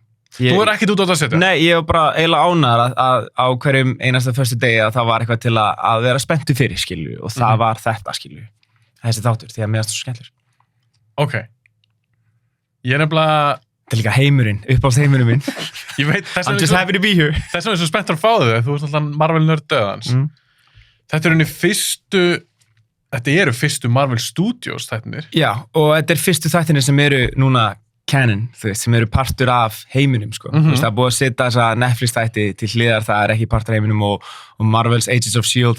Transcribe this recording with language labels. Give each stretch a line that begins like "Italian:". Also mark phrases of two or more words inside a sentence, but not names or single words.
Icelandic: Þú er ekkert út á þetta að setja? Nei, ég var bara eiginlega ánægður að á hverjum einasta fyrstu degi að það var eitthvað til að vera spenntur fyrir, skilur, og það var þetta, skilur, þessi þáttur, því að mér finnst það svo skemmtilegur. Ég er nefnilega þetta er líka heimurinn, uppáhaldsheimurinn minn. Ég veit,
English: I'm just happy to be here.
Icelandic: Þess vegna er svo spenntur að fá þau, þú ert alltaf Marvel nörd döðans. Þetta eru fyrstu
English: Marvel Studios
Icelandic: þættinir. Já, og þetta er fyrstu þættinir sem eru núna canon, sem eru partur af heiminum, sko. Það er búið að setja þessa Netflix þætti til hliðar, það er ekki partur af heiminum og Marvel's Agents of S.H.I.E.L.D.